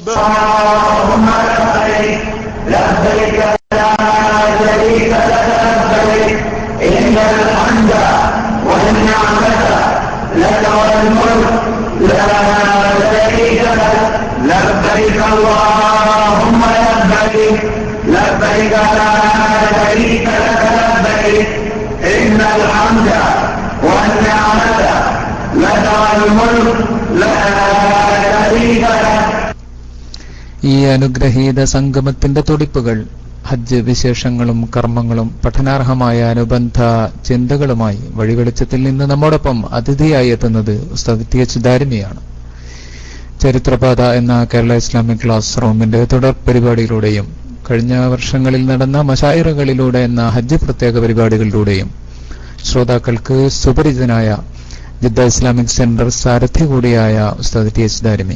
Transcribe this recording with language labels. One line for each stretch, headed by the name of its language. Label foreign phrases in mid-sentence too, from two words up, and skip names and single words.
Arabic: اللهم لبيك لبيك لا شريك لك لبيك إن الحمد والنعمة لك والملك لا شريك لك لبيك اللهم لبيك لبيك لا شريك لك لبيك إن الحمد والنعمة لك والملك لا شريك لك.
Malayalam: ഈ അനുഗ്രഹീത സംഗമത്തിന്റെ തുടിപ്പുകൾ ഹജ്ജ് വിശേഷങ്ങളും കർമ്മങ്ങളും പഠനാർഹമായ അനുബന്ധ ചിന്തകളുമായി വഴിവെളിച്ചത്തിൽ നിന്ന് നമ്മോടൊപ്പം അതിഥിയായി എത്തുന്നത് ഉസ്താദ് TH ദാരിമിയാണ്. ചരിത്രപാത എന്ന കേരള ഇസ്ലാമിക് ക്ലാസ് റൂമിന്റെ തുടർ പരിപാടിയിലൂടെയും കഴിഞ്ഞ വർഷങ്ങളിൽ നടന്ന മശായിറകളിലൂടെ എന്ന ഹജ്ജ് പ്രത്യേക പരിപാടികളിലൂടെയും ശ്രോതാക്കൾക്ക് സുപരിചിതനായ ജിദ്ദ ഇസ്ലാമിക് സെന്റർ സാരഥി കൂടിയായ ഉസ്താദ് TH ദാരിമി.